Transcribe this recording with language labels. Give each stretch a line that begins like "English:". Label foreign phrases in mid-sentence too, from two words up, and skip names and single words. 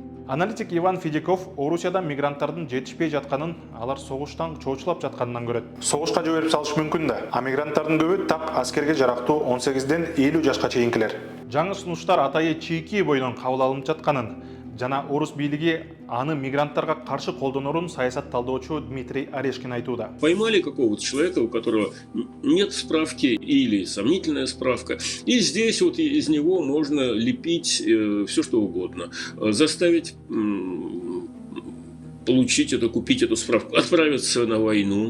Kyrgyz: Аналитик Иван Федяков Орусияда мигранттардын жетишпей жатканын, алар согуштан чоочулап жатканынан көрөт. Согушка жиберип салыш мүмкүн да. А мигранттардын көбү так аскерге жарактуу 18ден 50 жашка чейинкилер. Жаңы сунуштар атайы чийки бойдон кабыл алынып жатканын жана орус бийлиги аны мигранттарга каршы колдонорун саясатталдоочу Дмитрий Орешкин айтууда.
Russian: Поймали какого-то человека, у которого нет справки или сомнительная справка, и здесь вот из него можно лепить все что угодно, заставить получить это, купить эту справку, отправиться на войну.